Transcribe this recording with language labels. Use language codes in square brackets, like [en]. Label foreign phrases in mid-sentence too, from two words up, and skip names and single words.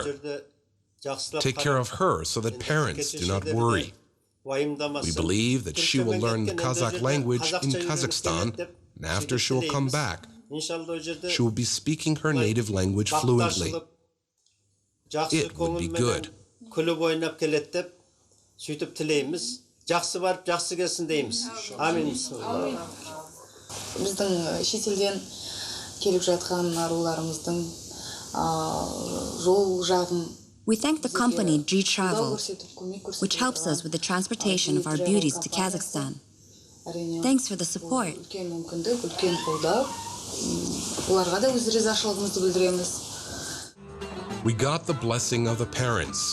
[en] Take care of her so that parents do not worry. We believe that she will learn the Kazakh language in Kazakhstan, and after she will come back, she will be speaking her native language fluently. It would be good. [kk] Біздің шетелден келіп жатқан аруларымыздың жол жағын [en] We thank the company G Travel, which helps us with the transportation of our beauties to Kazakhstan. Thanks for the support. We got the blessing of the parents.